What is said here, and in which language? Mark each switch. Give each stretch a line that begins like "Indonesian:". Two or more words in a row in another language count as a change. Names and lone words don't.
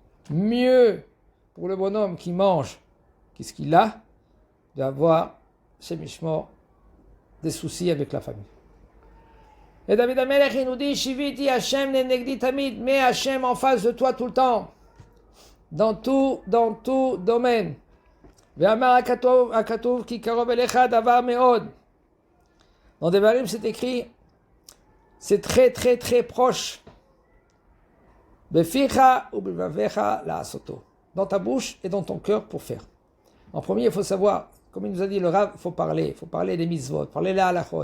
French: Mieux pour le bonhomme qui mange, qu'est-ce qu'il a, d'avoir chemichement des soucis avec la famille. Et David Amelech, il nous dit,
Hebrew: שויתי השם לנגדי תמיד,
French: mets Hashem en face de toi tout le temps, dans tout domaine.
Hebrew: ואמר הכתוב כי קרוב אליך הדבר מאד.
French: Dans Devarim, c'est écrit, c'est très très très proche.
Hebrew: בפיך ובלבבך לעשותו.
French: Dans ta bouche et dans ton cœur pour faire. En premier, il faut savoir, comme il nous a dit le Rav, il faut parler des mitzvot, parler la halachot.